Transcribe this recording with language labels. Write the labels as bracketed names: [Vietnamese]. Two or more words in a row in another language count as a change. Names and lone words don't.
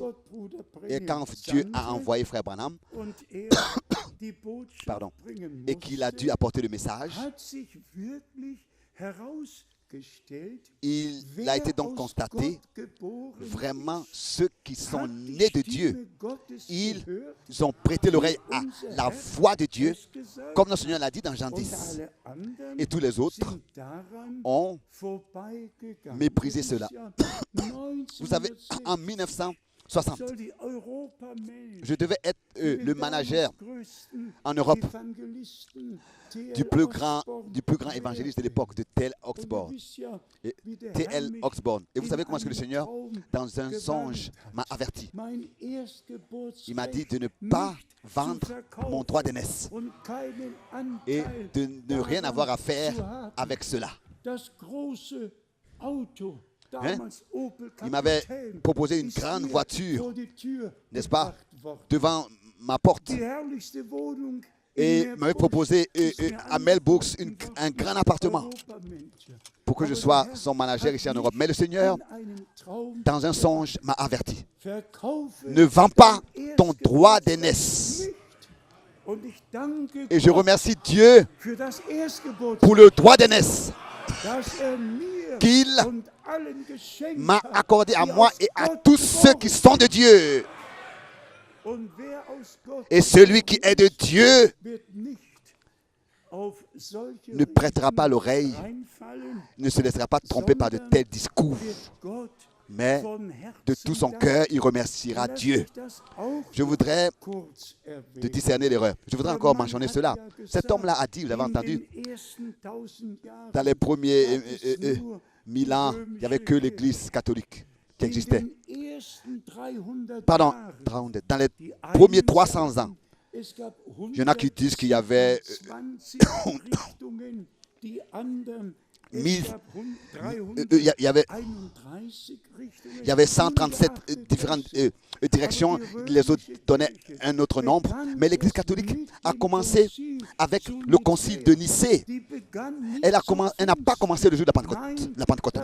[French] Et quand Dieu a envoyé Frère Branham, pardon, et qu'il a dû apporter le message, il a été donc constaté, vraiment, ceux qui sont nés de Dieu, ils ont prêté l'oreille à la voix de Dieu, comme notre Seigneur l'a dit dans Jean 10. Et tous les autres ont méprisé cela. Vous savez, en 1900, 60. [German] soll die Europa managen. [French] Je devais être le manager [German] Größten [French] en Europe [German] Evangelisten, [French] du plus grand évangéliste de l'époque, de T.L. [German] Und Oxford. ihr wisst ja, [French] Et [German] wie der Herr T.L. mich Oxford. [French] Et vous [German] in [French] savez comment est-ce que le [German] einem [French] Seigneur, [German] Traum [French] dans un [German] gewarnt [French] songe, [German] hat. [French] m'a averti. [German] Mein [French] Il m'a dit [German] Erstgeburtsrecht [French] de ne pas [German] nicht zu [French] vendre [German] verkaufen [French] mon droit d'aînesse [German] und keinen [French] et [German] Anteil [French] de ne rien [German] daran [French] avoir à faire [German] zu haben. [French] avec cela. [German] Das große Auto, [French] Hein? [German] damals Opel [French] Il m'avait [German] Kapitän, [French] proposé une [German] ist [French] grande [German] mir [French] voiture, [German] vor die Tür [French] n'est-ce pas, [German] gebracht worden. [French] devant ma porte. [German] Die herrlichste Wohnung [French] Et [German] in [French] m'avait [German] Meerbusch [French] proposé [German] ist mir [French] à Melbourg [German] angeboten worden. [French] un grand appartement [German] Europamanager. [French] pour que je [German] Aber [French] sois [German] der Herr [French] son manager [German] hat [French] ici en [German] mich [French] Europe. Mais le Seigneur, [German] in einem Traum [French] dans un songe, m'a averti. [German] verkaufe [French] Ne vends pas [German] dein [French] ton droit [German] Erstgeburtsrecht [French] d'aînesse. [German] nicht. Und ich danke [French] Et je [German] Gott [French] remercie Dieu [German] für das Erstgeburtsrecht, [French] pour le droit d'aînesse [German] das mir [French] qu'il [German] und allen geschenkt [French] m'a [German] hat, [French] accordé à [German] die [French] moi [German] aus [French] et à [German] Gott [French] tous ceux qui [German] geboren [French] sont de Dieu. [German] Und wer aus Gott [French] Et celui qui est de Dieu [German] wird nicht auf solche [French] ne prêtera pas [German] Reden [French] l'oreille, [German] reinfallen, [French] ne se laissera pas tromper par de tels discours. [German] wird Gott [French] Mais [German] von [French] de tout son [German] Herzen [French] cœur, il remerciera [German] danken. [French] Dieu. [German] Lass mich das auch [French] Je voudrais [German] kurz [French] de [German] erwähnen. [French] discerner l'erreur. Je voudrais encore mentionner cela. Cet homme-là a dit, vous avez entendu, [German] In den ersten 1000 Jahren [French] dans les premiers [German] gab es nur [French] 1000 ans, il n'y avait que l'Église catholique qui existait. [German] in den ersten 300 [French] Pardon, [German] Jahren [French] dans les [German] die [French] premiers [German] einen 300 sagen, [French] ans, [German] es gab [French] il y en a qui disent qu'il y avait [German] 120 Richtungen, die anderen es [French] mille- [German] gab [French] il y avait [German] 331 Richtungen. [French] 137 différentes directions, les autres donnaient un autre nombre, mais l'Église catholique a commencé avec le concile de Nicée. Elle n'a pas commencé le jour de la Pentecôte.